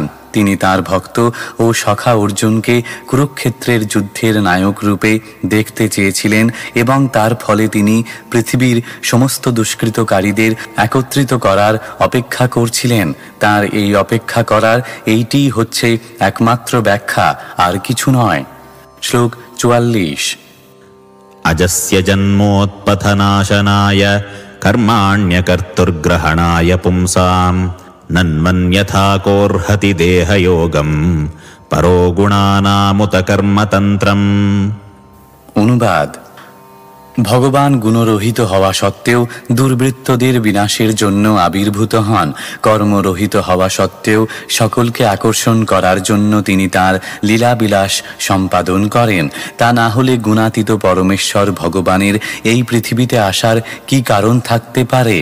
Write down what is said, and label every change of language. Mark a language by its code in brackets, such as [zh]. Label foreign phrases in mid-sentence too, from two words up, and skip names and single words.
[bn] তিনি তাঁর ভক্ত ও সখা অর্জুনকে কুরুক্ষেত্রের যুদ্ধের নায়ক রূপে দেখতে চেয়েছিলেন এবং তার ফলে তিনি পৃথিবীর সমস্ত দুষ্কৃতকারীদের একত্রিত করার অপেক্ষা করছিলেন। তাঁর এই অপেক্ষা করার এইটিই হচ্ছে একমাত্র ব্যাখ্যা, আর কিছু নয়। শ্লোক 44। [sa] अजस्य जन्मोत्पथनाशनाय कर्माण्यकर्तुर्ग्रहणाय पुंसां नन्मन्यथा कोर्हति देहयोगं परो गुणानामुत कर्मतन्त्रम्। [bn] অনুবাদ: ভগবান গুণরহিত হওয়া সত্ত্বেও দুর্বৃত্তদের বিনাশের জন্য আবির্ভূত হন। কর্মরহিত হওয়া সত্ত্বেও সকলকে আকর্ষণ করার জন্য তিনি তাঁর লীলাবিলাস সম্পাদন করেন। তা না হলে গুণাতীত পরমেশ্বর ভগবানের এই পৃথিবীতে আসার কি কারণ থাকতে পারে?